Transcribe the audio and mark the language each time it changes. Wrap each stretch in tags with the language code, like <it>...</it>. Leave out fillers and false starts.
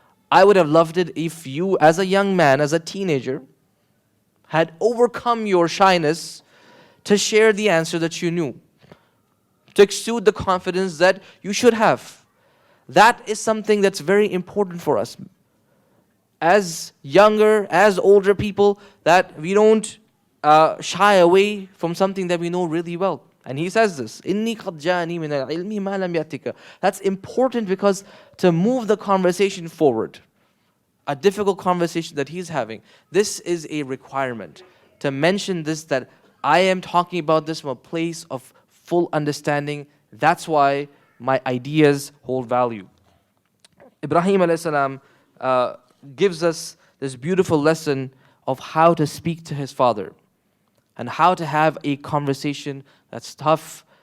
<en>I would have loved it if you, as a young man, as a teenager, had overcome your shyness to share the answer that you knew, to exude the confidence that you should have. That is something that's very important for us. As younger, as older people, that we don't shy away from something that we know really well. And he says this,</en> <ar>إِنِّي قَدْ جَاءَنِي مِنَ الْعِلْمِ مَا لَمْ يَأْتِكَ.</ar> <en>That's important because to move the conversation forward, a difficult conversation that he's having, this is a requirement. To mention this, that I am talking about this from a place of full understanding. That's why my ideas hold value. Ibrahim alayhi salam gives us this beautiful lesson of how to speak to his father and how to have a conversation that's tough.</en>